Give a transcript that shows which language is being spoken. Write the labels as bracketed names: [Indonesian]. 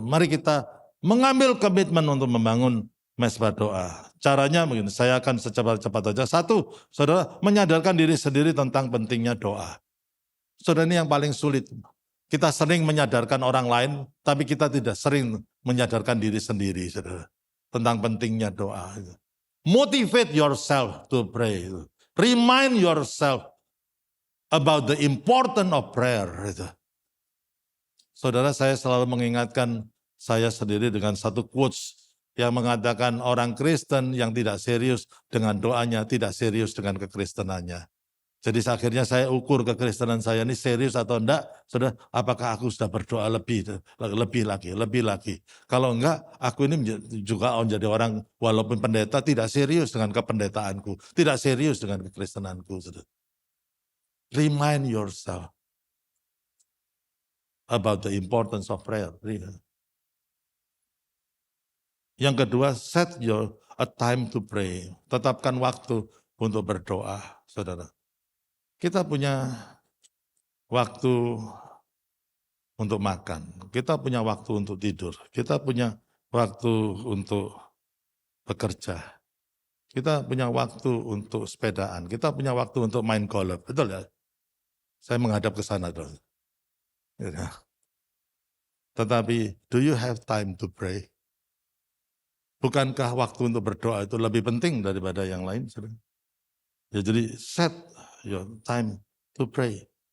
[Indonesian] Mari kita mengambil komitmen untuk membangun mezbah doa. Caranya begini, saya akan secepat-cepat saja. Satu, saudara, menyadarkan diri sendiri tentang pentingnya doa. Saudara, ini yang paling sulit. Kita sering menyadarkan orang lain, tapi kita tidak sering menyadarkan diri sendiri, saudara. Tentang pentingnya doa. [English] Motivate yourself to pray. Remind yourself about the importance of prayer. [Indonesian] Saudara, saya selalu mengingatkan saya sendiri dengan satu quotes yang mengatakan orang Kristen yang tidak serius dengan doanya, tidak serius dengan kekristenannya. Jadi akhirnya saya ukur kekristenan saya ini serius atau enggak, saudara, apakah aku sudah berdoa lebih lagi. Kalau enggak, aku ini juga menjadi orang, walaupun pendeta, tidak serius dengan kependetaanku, tidak serius dengan kekristenanku. Saudara. [English] Remind yourself about the importance of prayer. [Indonesian] Yang kedua, [English] set a time to pray. [Indonesian] Tetapkan waktu untuk berdoa, saudara. Kita punya waktu untuk makan. Kita punya waktu untuk tidur. Kita punya waktu untuk bekerja. Kita punya waktu untuk sepedaan. Kita punya waktu untuk main golf. Betul ya? Saya menghadap ke sana. Ya. Tetapi, [English] do you have time to pray? [Indonesian] Bukankah waktu untuk berdoa itu lebih penting daripada yang lain? Ya, jadi [English] set your time to pray.